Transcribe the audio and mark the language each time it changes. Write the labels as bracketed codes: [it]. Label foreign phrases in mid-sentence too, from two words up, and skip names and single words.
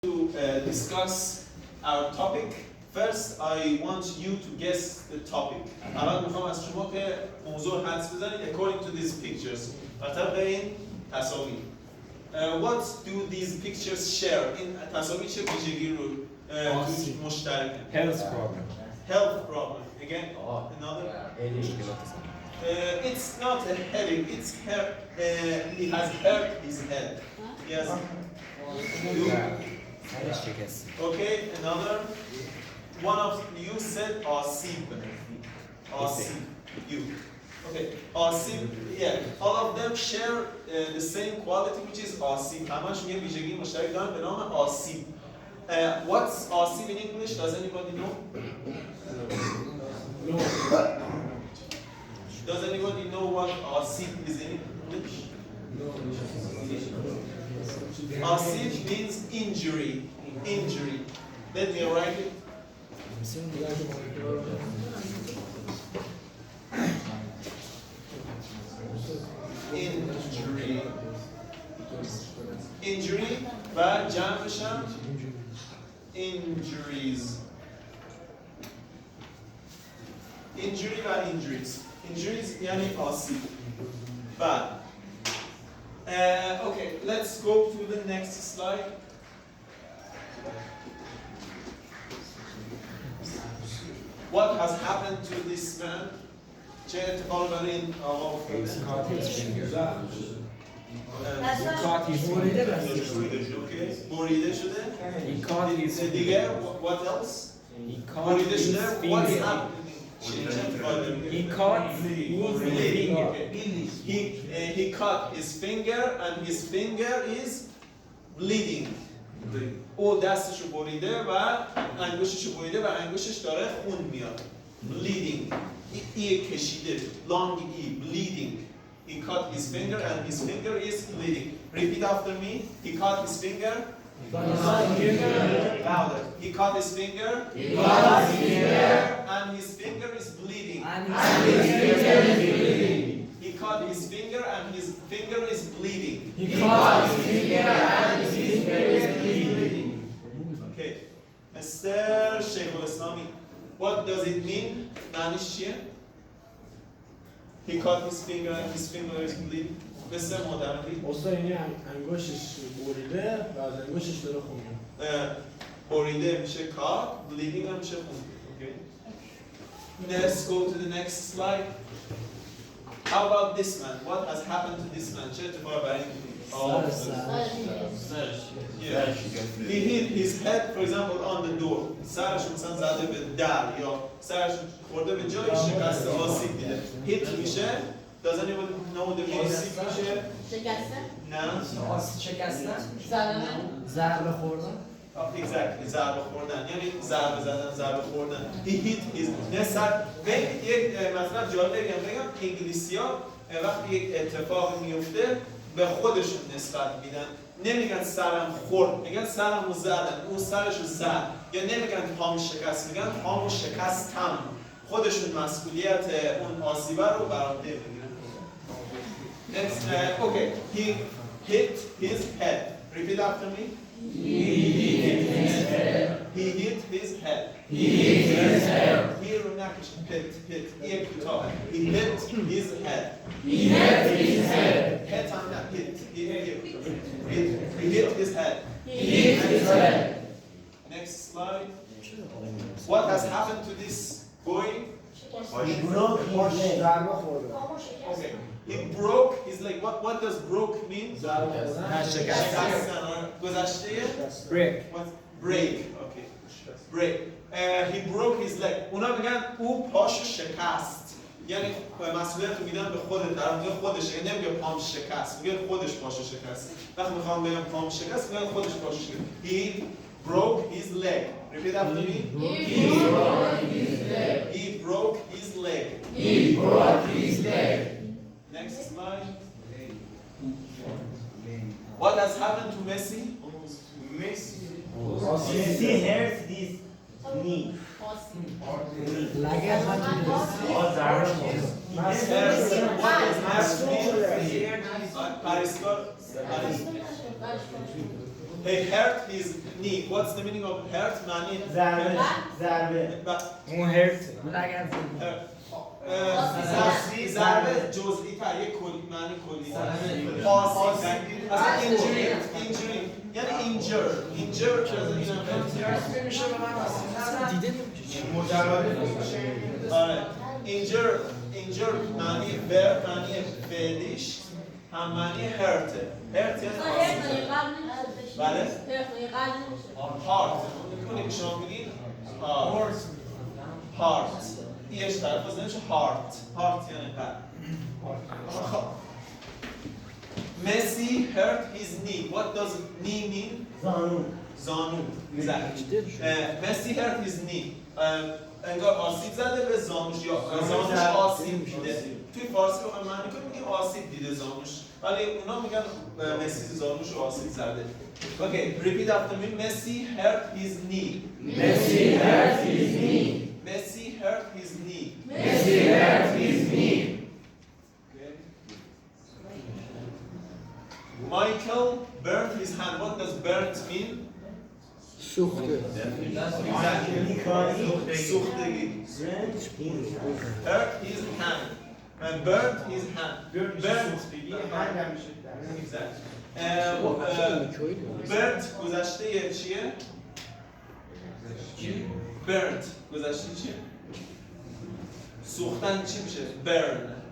[en] To discuss our topic. First, I want you to guess the topic. [fa] اول میخوام از شما که موضوع حدس بزنید [en] according to these pictures. [fa] طبق این تصاویر. [en] What do these pictures share? [fa] این تصاویر چه ویژگی رو توش مشترکه؟ [en] Health problem. Health problem. Again, another. It's not a headache. It's hair. He has hurt his head. Yes. Okay, another. One of you said Asib. Asib. You. Okay. Asib. Yeah. All of them share the same quality, which is Asib. [fa] همش یه ویژگی مشترک دارن به نام Asib. [en] What's Asib in English? Does anybody know? No. Does anybody know what Asib is in English? No. Asib means injury. Injury. Let me write it. Injury. [fa] Injury و جمعش هم injuries. Injury و injuries. Injuries یعنی آسیب. [en] Bad. Okay, let's go to the next slide. What has happened to this man? [fa] چه اتفاقی برای این آقا افتاده؟ بریده شده. [en] دیگه what else? [fa] بریده شده. [en] What's happening? He cut He cut his finger and his finger is bleeding. [fa] او دستشو بریده و انگشتشو بریده و انگشتش داره خون میاد. Bleeding. ای کشیده. [en] Long E. Bleeding. He cut his finger and his finger is bleeding. Repeat after me. He cut his finger. Louder. He cut his finger. And his finger is bleeding. He cut his finger and his finger is bleeding. Okay. Mr. Sheikh al-Islami, what does it mean? [fa] معنیش چیه? [en] He cut his finger and his finger is bleeding. Mr. Modernity. [fa] اصلا یعنی انگشتش بریده و از انگشتش داره خون میاد. بریده میشه cut, bleeding هم میشه خون. [en] Okay. Let's go to the next slide. How about this man? What has happened to this man? [fa] چه اتفاقی برای این [en] He hit his head, for example, on the door. [fa] سرش مثلا زده به در یا سرش خورده به جای شکسته آسیب دیده. Hit میشه. [en] Does anyone know the meaning میشه؟ [fa] شکسته؟ نه. شکسته؟ ضربه خوردن. Exactly. ضربه خوردن. یعنی ضربه زدن، ضربه خوردن. He hit his. نه سر. یک مثلا جالب بگم انگلیسی‌ها وقتی یک اتفاق میفته به خودشون نسبت میدن. نمیگن سرم خورد، میگن سرمو زدن، اون سرشو زد. یا نمیگن پام شکست، میگن پامو شکستم. خودشون مسئولیت اون آسیبه رو بر عهده میگیرن. [en] Next, okay. He hit his head. Repeat after me. He hit his head. [fa] He رو نکش. Hit. یک کوتاه. [en] He hit his head. Head [fa] هم نه. [en] Hit. He hit his head. Next slide. What has happened to this boy? [fa] ضربه خورده. [en] Okay. He broke his leg. What does broke mean? [fa] گذشته. [en] break. What? Break. Okay. Break. He broke his leg. [fa] اونا میگن او پاشو شکست. یعنی مسئولیت رو میدن به خود طرف. میگه خودش. یعنی نمیگه پام شکست. میگه خودش پاشو شکست. وقتی میخوام بگم پام شکست میگن خودش پاشو شکست. [en] He broke his leg. Repeat after me. He broke his leg. Next slide. What has happened to Messi? Messi hurt this knee. [fa] لگه [en] Paris. he hurt his knee. What's the meaning of hurt? [fa] معنی ضربه اون هرت ضربه جزئی تر یک معنی کلی آسیب اصلا injury یعنی injure که از این میشه به من آره injure معنی معنی فعلیش هم معنی hurt یعنی بله heart میکنی که شما بگید heart ایش طرف نمیشه heart یعنی قلب [en] Messi hurt his knee. What does knee mean? زانو. Exactly. Messi hurt his knee. [fa] انگار آسیب زده به زانوش یا زانوش آسیب دیده. توی فارسی بخوایم معنی کنیم میگیم آسیب دیده زانوش. ولی اونا میگن مسی زانوش آسیب زده. [en] Okay, repeat after me. Messi hurt his knee. Messi hurt his knee. Messi hurt his knee. Messi hurt his knee. Michael burnt his hand. What does burnt mean? [fa] سوخته سوختگی. [en] Hurt his hand. And burnt his hand. Burnt. Exactly. [fa] Burnt گذشته چیه؟ Burnt گذشته چیه؟ سوختن چی میشه؟ Burn.